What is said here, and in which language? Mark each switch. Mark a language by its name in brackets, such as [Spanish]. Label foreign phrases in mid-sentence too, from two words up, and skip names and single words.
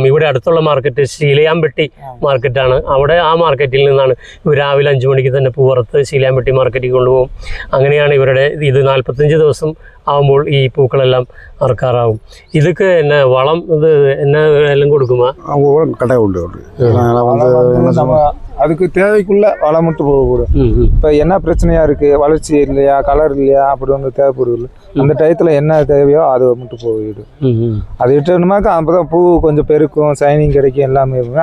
[Malayalam] ഇവിടെ അടുത്തുള്ള മാർക്കറ്റ് ശീലയാമ്പട്ടി മാർക്കറ്റാണ്. അവിടെ ആ മാർക്കറ്റിൽ നിന്നാണ് രാവിലെ 5 മണിക്ക് തന്നെ പൂവറുത്ത് ശീലയാമ്പട്ടി മാർക്കറ്റിൽ കൊണ്ടുപോകും. അങ്ങനെയാണ് ഇവരുടെ ഇത്. 45 ദിവസം ആകുമ്പോൾ ഈ പൂക്കളെല്ലാം അറുക്കാറാവും. ഇതൊക്കെ എന്നെ വളം ഇത് എന്നെ എല്ലാം കൊടുക്കുமா? [Tamil] அதுக்கு தேவைக்குள்ள வளம் மட்டும் போகக்கூடும். இப்போ என்ன பிரச்சனையா இருக்கு, வளர்ச்சி இல்லையா, கலர் இல்லையா, அப்படி வந்து தேவைப்படுது. அந்த டயத்தில் என்ன தேவையோ அது மட்டும் போயிடும். அது இட்டோம்னாக்கா அப்போதான் பூ கொஞ்சம் பெருக்கும், சைனிங் கிடைக்கும், எல்லாமே இருக்கும்.